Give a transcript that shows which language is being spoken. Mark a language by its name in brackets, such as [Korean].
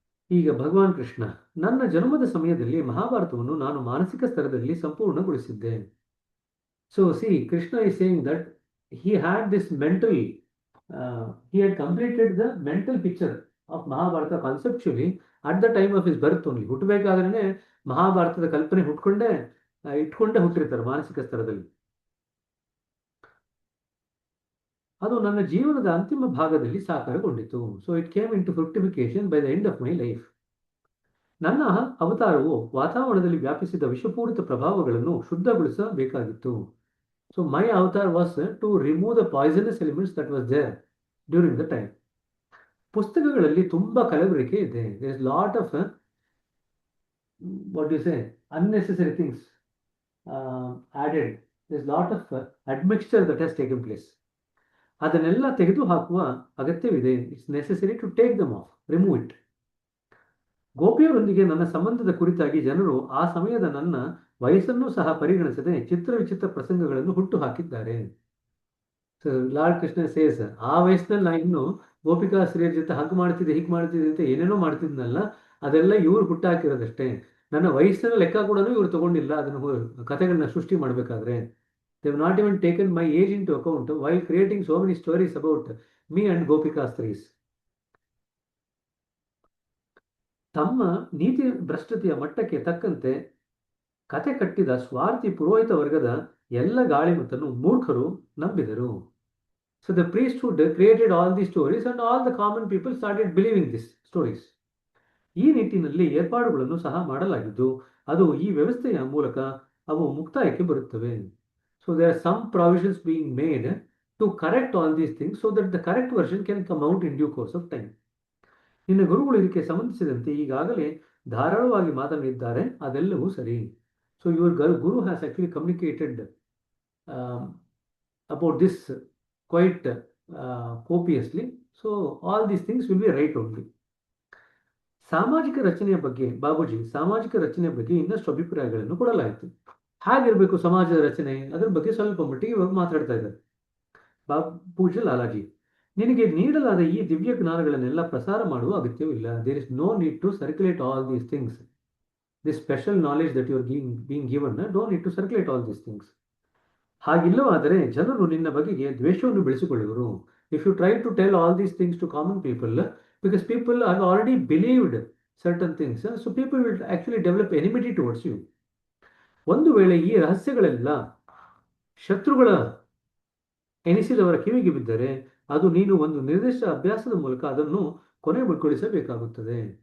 [Kannada] ಈಗ ಭಗವಾನ್ ಕೃಷ್ಣ, ನನ್ನ ಜನ್ಮದ ಸಮಯದಲ್ಲಿ ಮಹಾಭಾರತವನ್ನು ನಾನು ಮಾನಸಿಕ ಸ್ತರದಲ್ಲಿ ಸಂಪೂರ್ಣಗೊಳಿಸಿದ್ದೆ. [English] So see, Krishna is saying that he had this mental he had completed the mental picture of Mahabharata conceptually at the time of his birth only. [Kannada] ಹುಟ್ಟಬೇಕಾದ್ರೆ ಮಹಾಭಾರತದ ಕಲ್ಪನೆ ಇಟ್ಕೊಂಡೇ ಹುಟ್ಟಿರ್ತಾರೆ ಮಾನಸಿಕ ಸ್ತರದಲ್ಲಿ. ಅದು ನನ್ನ ಜೀವನದ ಅಂತಿಮ ಭಾಗದಲ್ಲಿ ಸಾಕಾರಗೊಂಡಿತು. [English] So it came into fructification by the end of my life. [Kannada] ನನ್ನ ಅವತಾರವು ವಾತಾವರಣದಲ್ಲಿ ವ್ಯಾಪಿಸಿದ ವಿಷಪೂರಿತ ಪ್ರಭಾವಗಳನ್ನು ಶುದ್ಧಗೊಳಿಸಬೇಕಾಗಿತ್ತು. [English] So my avatar was to remove the poisonous elements that was there during the time. [Kannada] ಪುಸ್ತಕಗಳಲ್ಲಿ ತುಂಬಾ ಕಲಬೆರಕೆ ಇದೆ. [English] There is lot of what do you say, unnecessary things added. There is lot of admixture that has taken place. [Kannada] ಅದನ್ನೆಲ್ಲ ತೆಗೆದು ಹಾಕುವ ಅಗತ್ಯವಿದೆ. [English] It's necessary to take them off, remove it. [Kannada] ಗೋಪಿಯರೊಂದಿಗೆ ನನ್ನ ಸಂಬಂಧದ ಕುರಿತಾಗಿ ಜನರು ಆ ಸಮಯದ ನನ್ನ ವಯಸ್ಸನ್ನು ಸಹ ಪರಿಗಣಿಸದೆ ಚಿತ್ರ ಪ್ರಸಂಗಗಳನ್ನು ಹುಟ್ಟು ಹಾಕಿದ್ದಾರೆ. [English] Lord Krishna says, [Kannada] ಆ ವಯಸ್ಸಿನಲ್ಲಿ ನಾನು ಇನ್ನು ಗೋಪಿಕಾ ಸ್ತ್ರೀಯರ ಜೊತೆ ಹಗ್ ಮಾಡ್ತಿದ್ದೆ, ಹೀಗೆ ಮಾಡ್ತಿದ್ದೆ ಅಂತ ಏನೇನೋ ಮಾಡ್ತಿದ್ನಲ್ಲ, ಅದೆಲ್ಲ ಇವ್ರು ಹುಟ್ಟಾಕಿರೋದಷ್ಟೇ. ನನ್ನ ವಯಸ್ಸಿನ ಲೆಕ್ಕ ಕೂಡ ಇವ್ರು ತಗೊಂಡಿಲ್ಲ ಅದನ್ನು ಕಥೆಗಳನ್ನ ಸೃಷ್ಟಿ ಮಾಡಬೇಕಾದ್ರೆ. [English] They have not even taken my age into account while creating so many stories about me and gopika ಸ್ತ್ರೀಸ್. [Kannada] ತಮ್ಮ ನೀತಿ ಭ್ರಷ್ಟತೆಯ ಮಟ್ಟಕ್ಕೆ ತಕ್ಕಂತೆ ಕತೆ ಕಟ್ಟಿದ ಸ್ವಾರ್ಥಿ ಪುರೋಹಿತ ವರ್ಗದ ಎಲ್ಲ ಗಾಳಿಮತನ್ನು ಮೂರ್ಖರು ನಂಬಿದರು. [English] So the priesthood created all these stories and all the common people started believing these stories. [Kannada] ಈ ನಿಟ್ಟಿನಲ್ಲಿ ಏರ್ಪಾಡುಗಳನ್ನು ಸಹ ಮಾಡಲಾಗಿದ್ದು ಅದು ಈ ವ್ಯವಸ್ಥೆಯ ಮೂಲಕ ಅವು ಮುಕ್ತಾಯಕ್ಕೆ ಬರುತ್ತವೆ. [English] So there are some provisions being made to correct all these things so that the correct version can come out in due course of time. [Kannada] ನಿನ್ನ ಗುರುಗಳು ಇದಕ್ಕೆ ಸಂಬಂಧಿಸಿದಂತೆ ಈಗಾಗಲೇ ಧಾರಾಳವಾಗಿ ಮಾತನಾಡಿದ್ದಾರೆ, ಅದೆಲ್ಲವೂ ಸರಿ. [English] So your guru has actually communicated about this quite copiously. So all these things will be right only. [Kannada] ಸಾಮಾಜಿಕ ರಚನೆಯ ಬಗ್ಗೆ ಇನ್ನಷ್ಟು ಅಭಿಪ್ರಾಯಗಳನ್ನು ಕೊಡಲಾಯಿತು. ಹಾಗಿರಬೇಕು ಸಮಾಜದ ರಚನೆ, ಅದರ ಬಗ್ಗೆ ಸ್ವಲ್ಪ ಮಟ್ಟಿಗೆ ಇವಾಗ ಮಾತಾಡ್ತಾ ಇದ್ದಾರೆ ಪೂಜ್ಯ ಲಾಲಾಜಿ. ನಿನಗೆ ನೀಡಲಾದ ಈ ದಿವ್ಯ ಜ್ಞಾನಗಳನ್ನೆಲ್ಲ ಪ್ರಸಾರ ಮಾಡುವ ಅಗತ್ಯವಿಲ್ಲ. [English] There is no need to circulate all these things. This special knowledge that you are being given, don't need to circulate all these things. [Kannada] ಹಾಗಿಲ್ಲವಾದರೆ ಜನರು ನಿನ್ನ ಬಗೆಗೆ ದ್ವೇಷವನ್ನು ಬೆಳೆಸಿಕೊಳ್ಳುವರು. [English] If you try to tell all these things to common people, because people have already believed certain things, so people will actually develop enmity towards you. [Kannada] ಒಂದು ವೇಳೆ ಈ ರಹಸ್ಯಗಳೆಲ್ಲ ಶತ್ರುಗಳ ಎನಿಸಿದವರ ಕಿವಿಗೆ ಬಿದ್ದರೆ ಅದು ನೀನು ಒಂದು ನಿರ್ದಿಷ್ಟ ಅಭ್ಯಾಸದ ಮೂಲಕ ಅದನ್ನು ಕೊನೆಗೊಳಿಸಬೇಕಾಗುತ್ತದೆ.